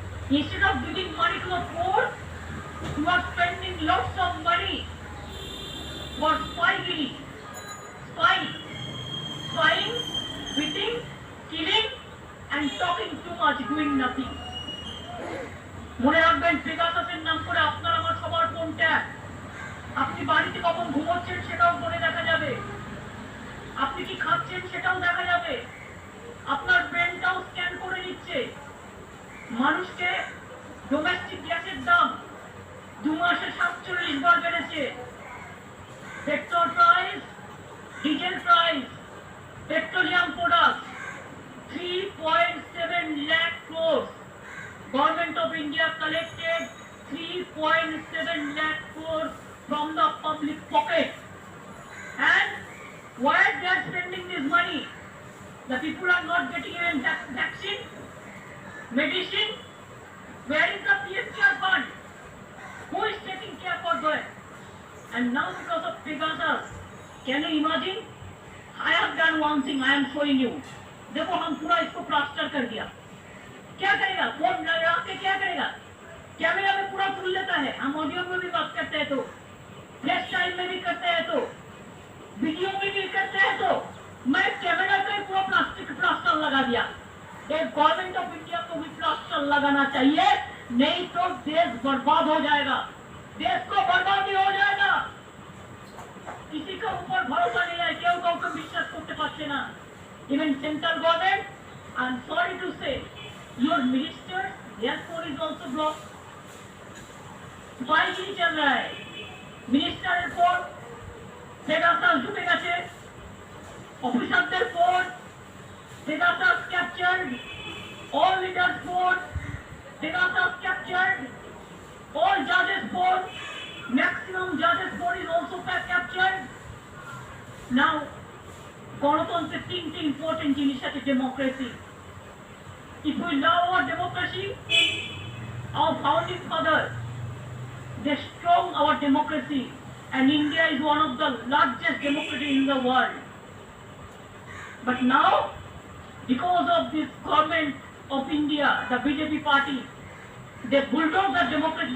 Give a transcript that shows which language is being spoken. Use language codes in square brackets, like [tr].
[en] Instead of giving money to a poor, you are spending lots of money for spying, beating, killing, and talking too much, doing nothing. [bn] মনে রাখবেন, পেগাসাসের নাম করে আপনার আমার সবার ফোনটা, আপনি বাড়িতে কখন ঘুমোচ্ছেন সেটাও ফোনে দেখা যাবে, আপনি কি খাচ্ছেন সেটাও দেখা যাবে, আপনার ব্রেনটাও স্ক্যান করে নিচ্ছে। মানুষকে ডোমেস্টিক গ্যাসের দাম 2 মাসে 47 বার বেড়েছে। [en] Petrol price, diesel price, petroleum product 3.7 lakh crores. Government of India collected 3.7 lakh crores from the public pocket. And where they are spending this money? The people are not getting even vaccine, medicine. Where is the PMCR fund? Who is taking care for that? And now because of Pegasus, can you imagine? I have done one thing, I am showing you. [hi] देखो हम पूरा इसको plaster कर दिया. क्या करेगा? Phone लगा के क्या करेगा? कैमरा में पूरा फुल लेता है. हम ऑडियो में भी बात करते हैं तो, फेस टाइम में भी करते हैं तो, वीडियो में भी करते हैं तो, मैं कैमरा पे पूरा प्लास्टिक प्लास्टर लगा दिया. एक गवर्नमेंट ऑफ इंडिया को भी प्लास्टर लगाना चाहिए, नहीं तो देश बर्बाद हो जाएगा. देश को बर्बादी हो जाएगा. किसी का ऊपर भरोसा नहीं है, [bn] केউ কাউকে বিশ্বাস করতে পারছে না. [en] Even central government, I'm sorry to say, your ministers, their phone is also blocked. [hi] उपाय नहीं चल रहा है. [bn] मिनिस्टरेর ফোন পেগাসাস ঢুকে গেছে, অফিসারদের phone Pegasus captured, [en] all leaders phone [bn] Pegasus captured, [en] all judges phone, maximum judges phone is also captured. [bn] Now গণতন্ত্রের তিনটি ইম্পর্টেন্ট জিনিস আছে. [en] Democracy. If we love our democracy, our founding fathers, they strong our democracy, and India is one of the largest democracy in the world. But now, because of this government of India, the BJP party, they bulldoze the democracy.